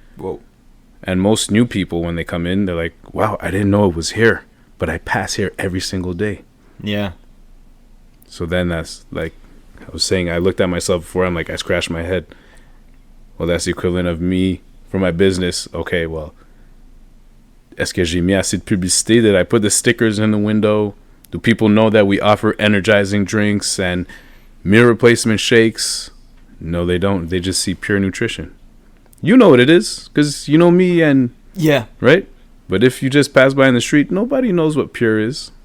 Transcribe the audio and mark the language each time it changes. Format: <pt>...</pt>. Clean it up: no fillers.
<en>Whoa. And most new people, when they come in, they're like, wow, I didn't know it was here, but I pass here every single day. Yeah. So then that's like, I was saying, I looked at myself before, I'm like, I scratched my head. Well, that's the equivalent of me for my business. Okay, well,</en> <fr>est-ce que j'ai mis assez de publicité?</fr> <en>Did I put the stickers in the window? Do people know that we offer energizing drinks and meal replacement shakes? No, they don't. They just see Pure Nutrition. You know what it is, because you know me and... Yeah. Right? But if you just pass by in the street, nobody knows what Pure is.</en>